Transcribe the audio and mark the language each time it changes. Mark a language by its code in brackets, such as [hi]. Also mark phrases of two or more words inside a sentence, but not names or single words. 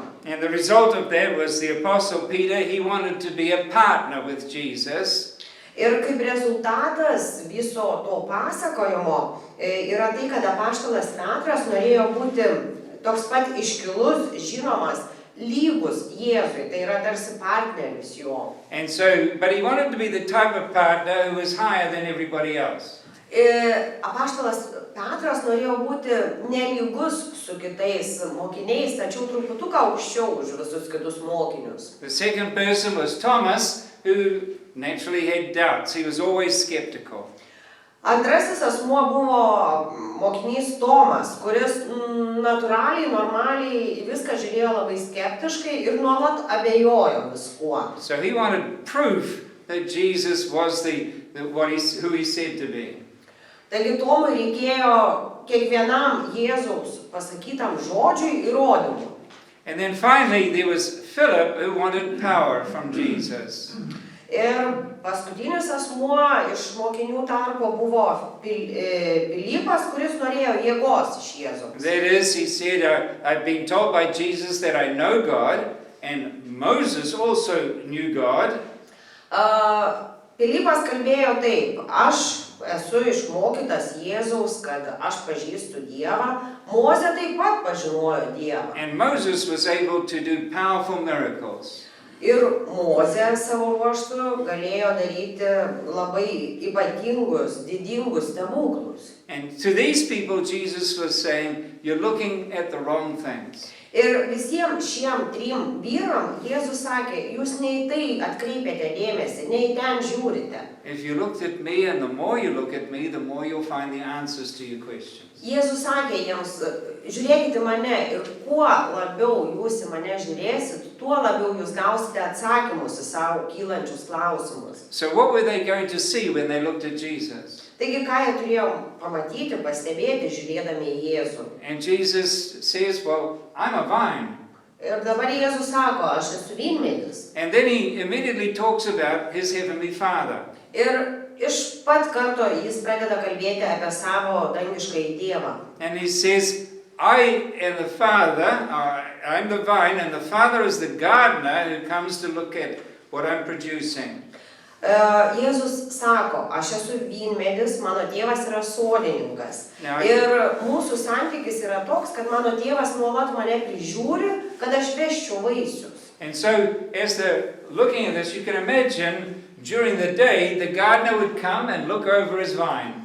[en] And the result of that was the Apostle Peter, he wanted to be a partner with Jesus. [lt] Ir kaip rezultatas viso to pasakojimo yra tai, kad apaštalas Petras norėjo būti toks pat iškilus, žinomas, lygus Jėzui, tai yra tarsi partneris jo. [en] And so, but he wanted to be the type of partner who was higher than everybody else. [lt] Apaštalas Petras norėjo būti nelygus su kitais mokiniais, tačiau truputuką aukščiau už visus kitus mokinius. [en] The second person was Thomas, who naturally had doubts. He was always skeptical. [lt] Antrasis asmuo buvo mokinys Tomas, kuris natūraliai, normaliai viską žiūrėjo labai skeptiškai ir nuolat abejojo viskuo. [en] So he wanted proof that Jesus was who he said to be. [lt] Taigi Tomui reikėjo kiekvienam Jėzaus pasakytam žodžiui įrodymų. [en] And then finally there was Philip who wanted power from Jesus. [lt] Ir paskutinis asmuo iš mokinių tarpo buvo Pilypas, kuris norėjo jėgos iš Jėzaus. [en] That is, he said, I've been told by Jesus that I know God, and Moses also knew God. [lt] Pilypas kalbėjo taip, aš esu išmokytas Jėzaus, kad aš pažįstu Dievą, Mozė taip pat pažinojo Dievą. [en] And Moses was able to do powerful miracles. [lt] Ir Mozė savo ruožtu galėjo daryti labai ypatingus, didingus stebuklus. [en] And to these people Jesus was saying, you're looking at the wrong things. [lt] Ir visiems šiem 3 vyram Jėzus sakė, jūs ne į tai atkreipiate dėmesį, ne į ten žiūrite. [en] If you looked at me, and the more you look at me, the more you'll find the answers to your questions. [lt] Jėzus sakė jiems, žiūrėkite mane ir kuo labiau jūs į mane žiūrėsit, tuo labiau jūs gausite atsakymus į savo kylančius klausimus. [en] So what were they going to see when they looked at Jesus? [lt] Taigi, ką jie turėjo pamatyti, pastebėti, žiūrėdami į Jėzų. [en] And Jesus says, well, I'm a vine. [lt] Ir dabar Jėzus sako, aš esu vynmedis. [en] And then he immediately talks about his heavenly Father. [lt] Ir iš pat karto jis pradeda kalbėti apie savo dangiškąjį Dievą. [en] And he says, I and the Father, I'm the vine, and the Father is the gardener who comes to look at what I'm producing. [lt] Jėzus sako, aš esu vynmedis, mano tėvas yra sodininkas. [en] Now, [lt] Ir mūsų santykis yra toks, kad mano tėvas nuolat mane prižiūri, kad aš vesčiau vaisius. [en] And so, as they're looking at this, you can imagine during the day, the gardener would come and look over his vine.